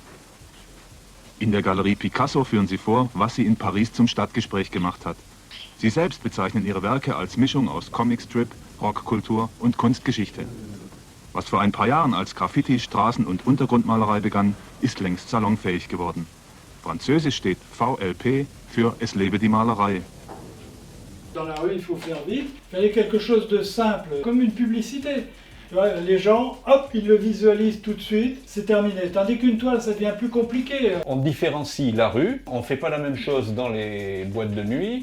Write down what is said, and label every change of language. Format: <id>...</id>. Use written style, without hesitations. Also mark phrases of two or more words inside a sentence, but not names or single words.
<de>In der Galerie Picasso führen sie vor, was sie in Paris zum Stadtgespräch gemacht hat. Sie selbst bezeichnen ihre Werke als Mischung aus Comicstrip, Rockkultur und Kunstgeschichte. Was vor ein paar Jahren als Graffiti, Straßen- und Untergrundmalerei begann, ist längst salonfähig geworden. Französisch steht VLP für Es lebe die Malerei.</de> <fr>Dans la rue, il faut faire vite. Il fallait quelque chose de simple, comme une publicité. Tu vois, les gens, hop, ils le visualisent tout de suite, c'est terminé. Tandis qu'une toile, ça devient plus compliqué. On différencie la rue, on ne fait pas la même chose dans les boîtes de nuit.</fr>